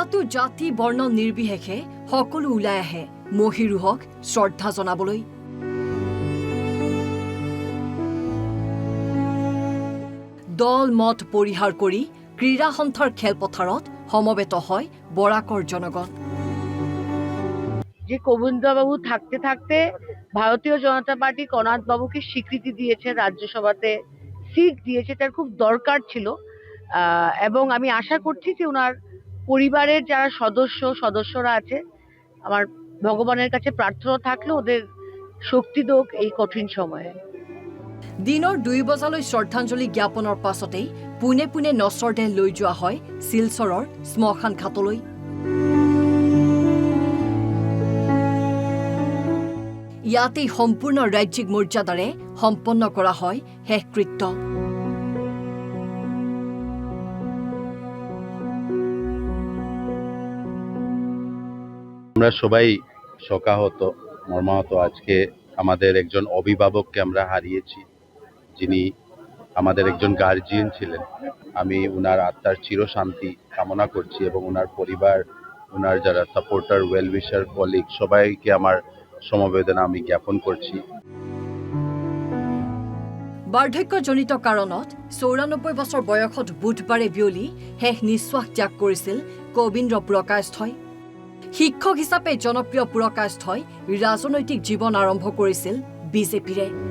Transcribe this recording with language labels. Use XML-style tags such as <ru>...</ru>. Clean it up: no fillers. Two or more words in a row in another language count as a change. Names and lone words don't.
<as>ইয়াতো জাতি বৰ্ণ নিৰ্বিশেষে সকলো ওলাই আহে মহীৰূহক শ্ৰদ্ধা জনাবলৈ। দল মত পৰিহাৰ কৰি ক্ৰীড়া সন্থাৰ খেলপথাৰত সমবেত হয় বৰাকৰ জনগণ।</as> <bn>যে গোবিন্দবাবু থাকতে থাকতে ভারতীয় জনতা পার্টি কনাথ বাবুকে স্বীকৃতি দিয়েছে, রাজ্যসভাতে সিট দিয়েছে, তার খুব দরকার ছিল। এবং আমি আশা করছি যে ওনার পরিবারের যারা সদস্যরা আছে, আমার ভগবানের কাছে প্রার্থনা থাকলে ওদের শক্তি দোক এই কঠিন সময়ে।</bn> <as>দিনৰ 2 বজালৈ শ্ৰদ্ধাঞ্জলি জ্ঞাপনৰ পাছতেই পোনে পোনে নচৰ দেহ লৈ যোৱা হয় শিলচৰৰ শ্মশান ঘাটলৈ। ইয়াতেই সম্পূৰ্ণ ৰাজ্যিক মৰ্যাদাৰে সম্পন্ন কৰা হয় শেষকৃত্য।</as> <bn>আমরা সবাই শোকাহত, মর্মাহত। আজকে আমাদের একজন অভিভাবককে আমরা হারিয়েছি, যিনি আমাদের একজন গার্জিয়ান ছিলেন। আমি ওনার আত্মার চিরশান্তি কামনা করছি এবং ওনার পরিবার, ওনার যারা সাপোর্টার, ওয়েলউইশার, কলিগ, সবাইকে আমার সমবেদনা আমি জ্ঞাপন করছি।</bn> <as>বাৰ্ধক্যজনিত কাৰণত ৯৪ বছৰ বয়সত বুধবাৰে বিয়লি শেষ নিশ্বাস ত্যাগ কৰিছিল কবীন্দ্ৰ পুৰকায়স্থই। শিক্ষক হিচাপে জনপ্ৰিয় পুৰকায়স্থই ৰাজনৈতিক জীৱন আৰম্ভ কৰিছিল বিজেপিৰে।</as>